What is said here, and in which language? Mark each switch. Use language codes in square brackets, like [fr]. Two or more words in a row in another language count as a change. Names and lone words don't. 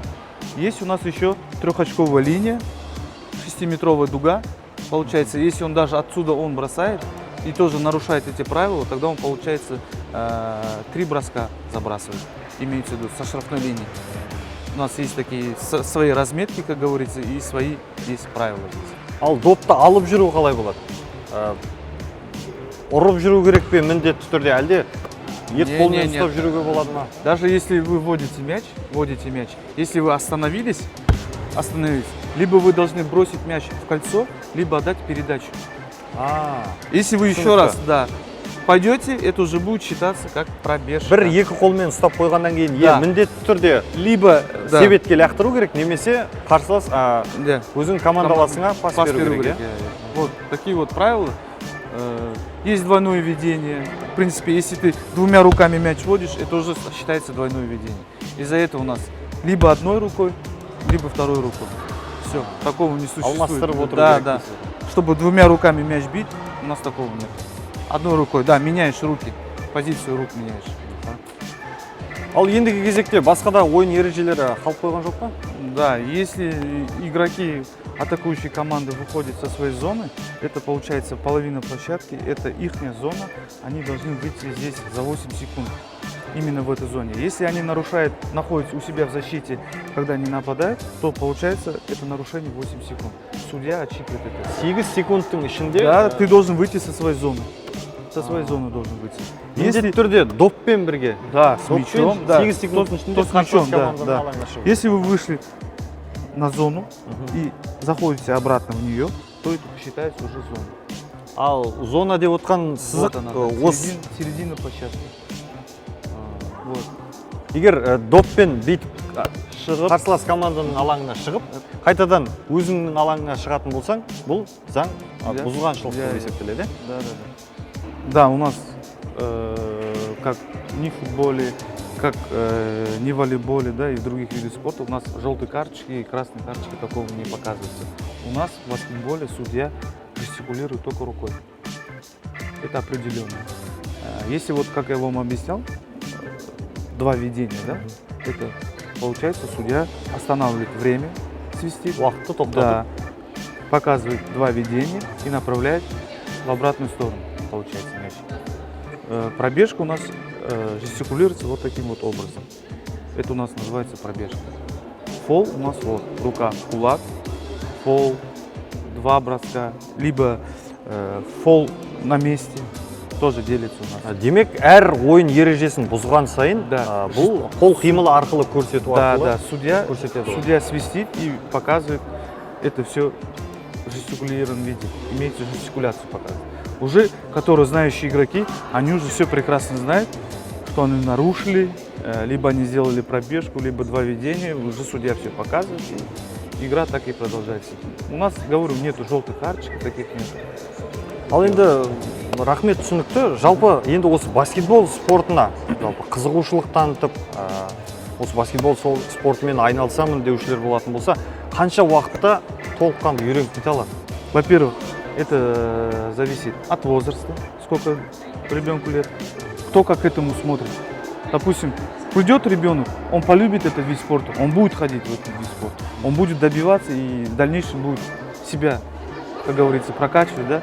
[ru] Есть у нас еще 3-очковая линия, 6-метровая дуга. Получается, если он даже отсюда бросает и тоже нарушает эти правила, тогда он, получается, 3 броска забрасывает, имеется в виду, со штрафной линии. У нас есть такие свои разметки, как говорится, и свои есть правила здесь. [kk] Ал допты алып жүру қалай болады? Ұрып жүру керек пе міндетті түрде, әлде ет қолмен ұстап жүруге болады ма? [ru] Даже если вы вводите мяч, если вы остановились, либо вы должны бросить мяч в кольцо, либо отдать передачу. Если вы еще раз пойдете, это уже будет считаться как пробежка. [kk] Бір-екі қолмен ұстап қойғаннан кейін міндетті түрде [ru] либо [kk] себетке лақтыру керек, немесе қарсылас өзің командаласыңа пас беру керек. [ru] Вот такие вот правила. Есть двойное ведение. В принципе, если ты двумя руками мяч водишь, это уже считается двойное ведение. Из-за этого у нас либо одной рукой, либо второй рукой. Все, такого не существует. Да. Чтобы двумя руками мяч бить, у нас такого нет. Одной рукой, да, меняешь руки, позицию рук меняешь. [kk] Ал ендігі кезекте басқа да ойын ережелері қалып қойған жоқ па? [ru] Да, если игроки атакующей команды выходят со своей зоны, это получается половина площадки, это ихняя зона, они должны выйти здесь за 8 секунд, именно в этой зоне. Если они нарушают, находятся у себя в защите, когда они нападают, то получается это нарушение 8 секунд. Судья отсчитывает это. [kk] 8 секундтың ішінде [ru] Да, ты должен выйти со своей зоны. Со своей зоны должен выйти. [kk] міндетті түрде доппен бірге. [ru] Да, с мячом, да. [kk] 8 секундтың ішінде [ru] То с мячом, [kk] қарсылас [ru] да, [kk] команданың [ru] да. [kk] алаңына шығу. [ru] Если вы вышли на зону и заходите обратно в нее, то это считается уже зоной. [kk] Ал зона деп отқан [ru] Вот [kk] сызық [ru] она, [kk] осы. [ru] середина площадки. Вот. [kk] Егер доппен бүйтіп қарсылас команданың алаңына шығып, қайтадан өзіңнің алаңына шығатын болсаң, бұл заң [ru] Да. [kk] бұзғаншылық [ru] Я- [kk] деп есептеледі. [ru] Да, у нас как ни в футболе, как ни в волейболе, да, и в других видах спорта у нас желтые карточки и красные карточки такого не показывается. У нас в баскетболе судья жестикулирует только рукой. Это определенно. Если вот, как я вам объяснял, два ведения, да, это получается судья останавливает время, свистит, [kk] Уақытты тоқтатып. [ru] да, показывает два ведения и направляет в обратную сторону, получается мяч. Пробежка у нас жестикулируется вот таким вот образом. Это у нас называется пробежка. Фол у нас вот рука, кулак, фол, два броска, либо фол на месте тоже делится у нас. [kk] Демек, әр ойын ережесін бұзған сайын, [ru] Да. [kk] бұл қол қимылы арқылы көрсету [ru] Да, [kk] арқылы. [ru] да, [kk] көрсетеді. [ru] судья свистит и показывает это все в жестикулированном виде. Имеется жестикуляцию показывает. Уже, которые знающие игроки, они уже все прекрасно знают, что они нарушили, либо они сделали пробежку, либо два ведения, уже судья все показывает, и игра так и продолжается. У нас, говорю, нету желтых карточек, таких нет. [kk] Ал енді рахмет түсінікті. Жалпы енді осы баскетбол спортына жалпы қызығушылық танытып, осы баскетбол спортымен айналысамын деушілер болатын болса, қанша уақытта толыққанды үйреніп кете алады? [ru] Во-первых, это зависит от возраста, сколько ребенку лет, кто как к этому смотрит. Допустим, придет ребенок, он полюбит этот вид спорта, он будет ходить в этот вид спорта, он будет добиваться и в дальнейшем будет себя, как говорится, прокачивать, да?